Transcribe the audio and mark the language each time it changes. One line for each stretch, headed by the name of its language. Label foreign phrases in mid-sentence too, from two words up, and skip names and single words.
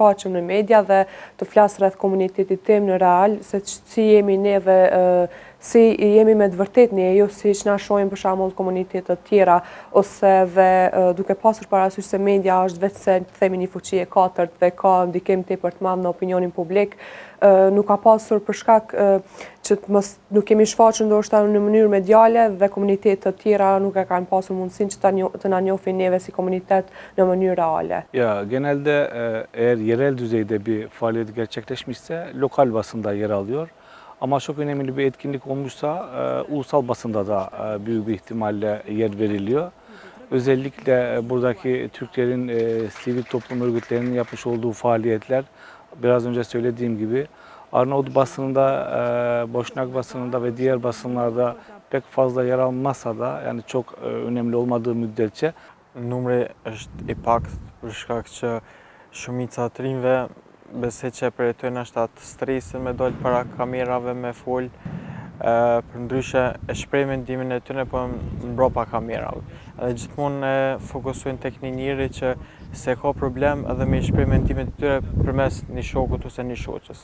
Albanian: shfaqem në media dhe të flasë rreth komunitetit tim në real, se si jemi ne dhe si jemi me të vërtet ne, jo si që na shohim për shembull komunitetet tjera, ose dhe duke pasur parasysh se media është vetë se themi një fuqi e katërt dhe ka ndikim tepër të madh në opinionin publik, nuk ka pasur për shkak që nuk kemi shfaqur ndoshta në mënyrë mediale dhe komunitetet të tjera nuk e kanë pasur mundësinë që të na njohin neve si komunitet në mënyrë reale.
Turkish: Ya genelde eğer yerel düzeyde bir faaliyet gerçekleşmişse lokal basında yer alıyor. Ama çok önemli bir etkinlik olmuşsa ulusal basında da büyük bir ihtimalle yer veriliyor. Özellikle buradaki Türklerin sivil toplum örgütlerinin yapmış olduğu faaliyetler, biraz önce söylediğim gibi Arnavut basınında, Boşnak basınında ve diğer basınlarda pek fazla yer almasa da yani çok önemli olmadığı müddetçe.
Albanian: Numri është i pak për shkak që shumica të rinjve besoj që përjetojnë ashtu atë stresin me dal para kamerave me fol, për ndryshe e shpreh mendimin e tyre po mbrapa kamerave. Edhe gjithmonë fokusojnë tek një njeri që se ka problem edhe me shpreh mendimin e tyre përmes një shokut ose një shoqës.